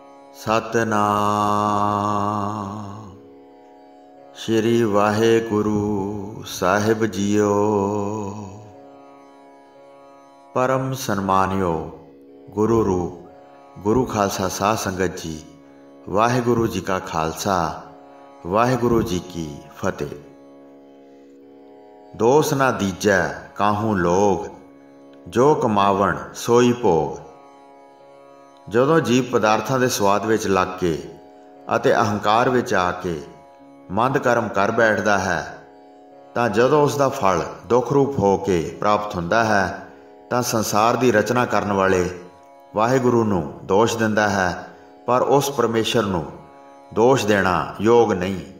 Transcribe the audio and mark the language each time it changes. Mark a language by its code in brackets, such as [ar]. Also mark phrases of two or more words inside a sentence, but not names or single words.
[pa] ਸਤਿਨਾਮ ਸ੍ਰੀ ਵਾਹਿਗੁਰੂ ਸਾਹਿਬ ਜੀਓ। ਪਰਮ ਸਨਮਾਨਿਓ ਗੁਰੂ ਰੂਪ ਗੁਰੂ ਖ਼ਾਲਸਾ ਸਾਧ ਸੰਗਤ ਜੀ, ਵਾਹਿਗੁਰੂ ਜੀ ਕਾ ਖ਼ਾਲਸਾ ਵਾਹਿਗੁਰੂ ਜੀ ਕੀ ਫ਼ਤਿਹ। [hi] दोष ना दीजै काहू लोग, जो कमावण सोई भोग। [pa] ਜਦੋਂ ਜੀਵ ਪਦਾਰਥਾਂ ਦੇ ਸਵਾਦ ਵਿੱਚ ਲੱਗ ਕੇ ਅਤੇ ਅਹੰਕਾਰ ਵਿੱਚ ਆ ਕੇ ਮੰਦ ਕਰਮ ਕਰ ਬੈਠਦਾ ਹੈ, ਤਾਂ ਜਦੋਂ ਉਸ ਦਾ ਫਲ ਦੁੱਖ ਰੂਪ ਹੋ ਕੇ ਪ੍ਰਾਪਤ ਹੁੰਦਾ ਹੈ ਤਾਂ ਸੰਸਾਰ ਦੀ ਰਚਨਾ ਕਰਨ ਵਾਲੇ ਵਾਹਿਗੁਰੂ ਨੂੰ ਦੋਸ਼ ਦਿੰਦਾ ਹੈ, ਪਰ ਉਸ ਪਰਮੇਸ਼ਰ ਨੂੰ ਦੋਸ਼ ਦੇਣਾ ਯੋਗ ਨਹੀਂ।